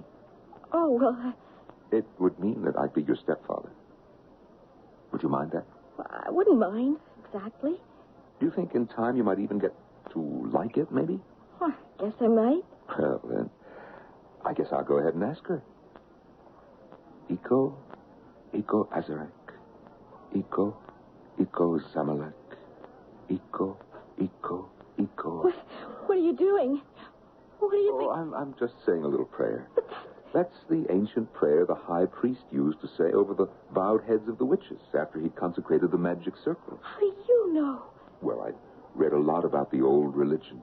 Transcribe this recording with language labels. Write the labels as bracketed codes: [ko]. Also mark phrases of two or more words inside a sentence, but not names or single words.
[en] Oh, well, It would mean that I'd be your stepfather. Would you mind that? I wouldn't mind, exactly. Do you think in time you might even get to like it, maybe? Well, I guess I might. Well, then, I guess I'll go ahead and ask her. Eko Azarak. Eko Zamalek. Eko. What are you doing? What do you think? I'm just saying a little prayer. That's the ancient prayer the high priest used to say over the bowed heads of the witches after he'd consecrated the magic circle. How do you know? Well, I read a lot about the old religion.